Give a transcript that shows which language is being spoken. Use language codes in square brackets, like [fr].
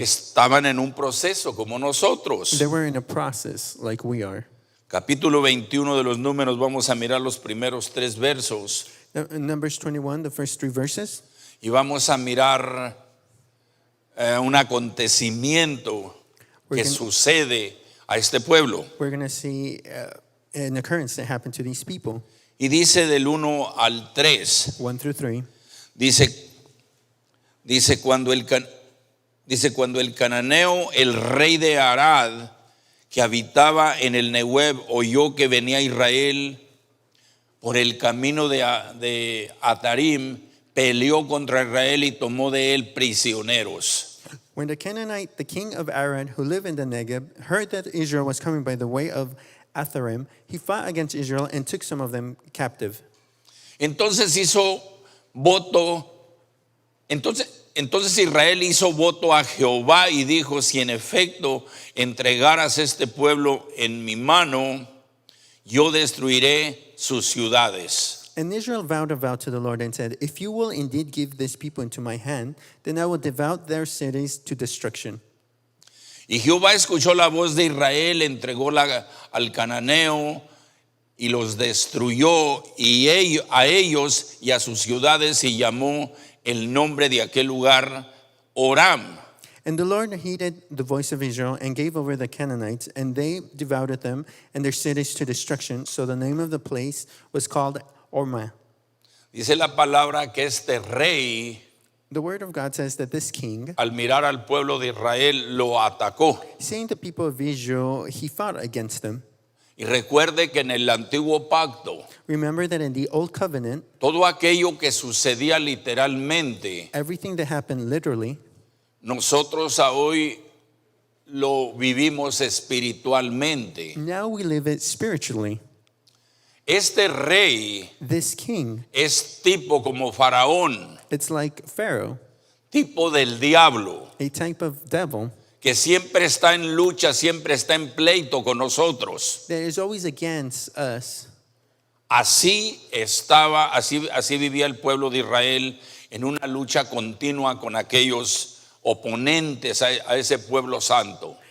[es] Estaban en un proceso como nosotros. [en] They were in a process like we are. [es] Capítulo 21 de los Números, vamos a mirar los primeros 3 versos [en] Now, in Numbers 21, the first 3 verses, [es] y vamos a mirar un acontecimiento que sucede a este pueblo. [en] we're going to see an occurrence that happened to these people. [es] Y dice del 1 al 3, [en] 1 through 3. [es] dice cuando el cananeo, el rey de Arad, que habitaba en el Nehueb, oyó que venía Israel por el camino de Atarim, peleó contra Israel y tomó de él prisioneros. [en] When the Canaanite, the king of Arad, who lived in the Negev, heard that Israel was coming by the way of Atharim, he fought against Israel and took some of them captive. [es] Entonces Israel hizo voto a Jehová y dijo, si en efecto entregaras este pueblo en mi mano, yo destruiré sus ciudades. [en] And Israel vowed a vow to the Lord and said, if you will indeed give this people into my hand, then I will devote their cities to destruction. [es] Y Jehová escuchó la voz de Israel, entregó al cananeo y los destruyó a ellos y a sus ciudades, y llamó el nombre de aquel lugar Oram. [en] And the Lord heeded the voice of Israel and gave over the Canaanites, and they devoured them and their cities to destruction. So the name of the place was called Orma. [es] Dice la palabra que este rey, [en] The word of God says that this king, [es] al mirar al pueblo de Israel, lo atacó. [en] seeing the people of Israel, he fought against them. [es] Y recuerde que en el antiguo pacto, [en] Remember that in the Old Covenant, [es] todo aquello que sucedía literalmente, [en] everything that happened literally, [es] nosotros hoy lo vivimos espiritualmente. [en] now we live it spiritually. [es] Este rey [en] This king, [es] es tipo como Faraón, [en] it's like Pharaoh, [es] tipo del diablo, [en] a type of devil [es] que siempre está en lucha, siempre está en pleito con nosotros. [en] that is always against us. [es] Así vivía el pueblo de Israel en una lucha continua con aquellos oponentes a ese pueblo santo.